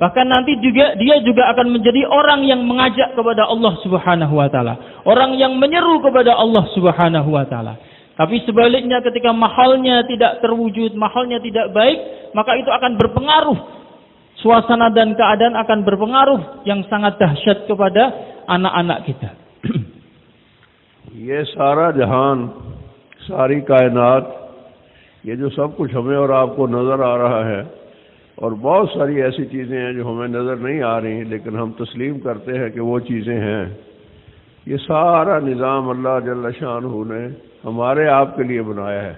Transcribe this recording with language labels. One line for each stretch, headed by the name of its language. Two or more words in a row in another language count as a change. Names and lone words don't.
Malay: Bahkan nanti juga dia juga akan menjadi orang yang mengajak kepada Allah
Arabic: سبحانه وتعالى.
Malay: Orang yang menyeru kepada Allah
Arabic: سبحانه وتعالى.
Malay: Tapi sebaliknya ketika mahalnya tidak terwujud, mahalnya tidak baik, maka itu akan berpengaruh. Suasana dan keadaan akan berpengaruh yang sangat dahsyat kepada anak-anak kita.
Hindi: ये सारा जहान, सारी कायनात, ये जो सब कुछ हमें और आपको नज़र आ रहा है, और बहुत सारी ऐसी चीज़ें हैं जो हमें नज़र नहीं आ रही, लेकिन हम तस्लीम करते हैं कि वो चीज़ें हैं। ये सारा निज़ाम अल्लाह
Arabic: جل شانه
Hindi: ने हमारे आपके लिए बनाया है।